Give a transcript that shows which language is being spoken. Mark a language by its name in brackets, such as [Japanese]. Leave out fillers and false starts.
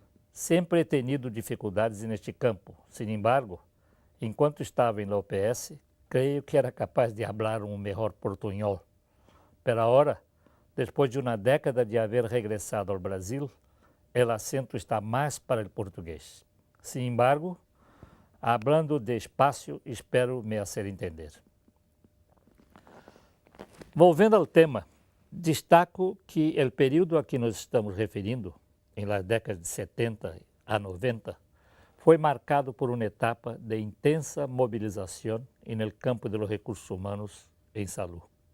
[Portuguese] Sempre [Spanish] he tenido [Portuguese] dificuldades neste campo. [Spanish] Sin embargo, [Portuguese] enquanto estava em [Spanish] la OPS, [Portuguese] creio que era capaz de falar um melhor portunhol. [Spanish] Pero [Portuguese] agora, depois de uma década de haver regressado ao Brasil, o acento está mais para o português. [Spanish] Sin embargo, hablando despacio, espero me hacer entender. [Portuguese] Volvendo ao tema, destaco que o período a que nos estamos referindo, em [Spanish] las décadas [Portuguese] de 70 a 90, foi marcado por uma etapa de intensa mobilização no campo [Spanish] de los recursos humanos [Portuguese] em saúde.